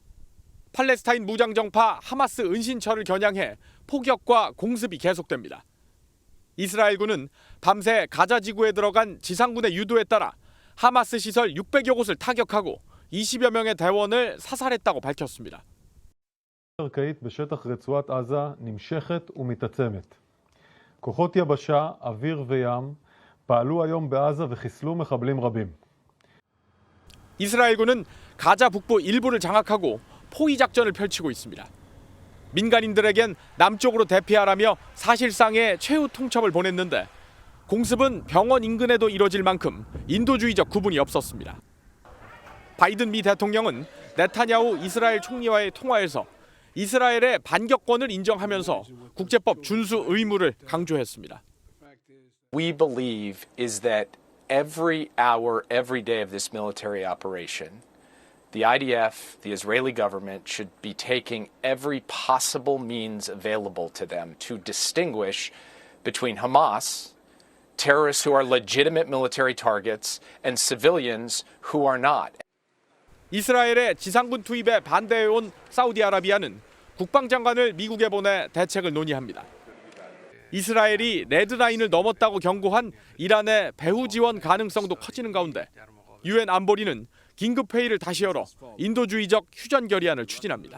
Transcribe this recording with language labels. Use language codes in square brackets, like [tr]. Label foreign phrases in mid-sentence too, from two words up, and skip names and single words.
[ko] 팔레스타인 무장정파 하마스 은신처를 겨냥해 포격과 공습이 계속됩니다. 이스라엘군은 밤새 가자지구에 들어간 지상군의 유도에 따라 하마스 시설 600여 곳을 타격하고 20여 명의 대원을 사살했다고 밝혔습니다. [he] קרקעית בשטח רצועת עזה נמשכת ומתעצמת. כוחות יבשה, אוויר וים פעלו היום בעזה וחיסלו מחבלים רבים. [ko] 이스라엘군은 가자 북부 일부를 장악하고 포위 작전을 펼치고 있습니다. 민간인들에겐 남쪽으로 대피하라며 사실상의 최후 통첩을 보냈는데 공습은 병원 인근에도 이뤄질 만큼 인도주의적 구분이 없었습니다. 바이든 미 대통령은 네타냐후 이스라엘 총리와의 통화에서 이스라엘의 반격권을 인정하면서 국제법 준수 의무를 강조했습니다. [en] We believe is that every hour, every day of this military operation, the IDF, the Israeli government, should be taking every possible means available to them to distinguish between Hamas, terrorists who are legitimate military targets, and civilians who are not. [ko] 이스라엘의 지상군 투입에 반대해온 사우디아라비아는 국방장관을 미국에 보내 대책을 논의합니다. 이스라엘이 레드라인을 넘었다고 경고한 이란의 배후 지원 가능성도 커지는 가운데 유엔 안보리는 긴급회의를 다시 열어 인도주의적 휴전 결의안을 추진합니다.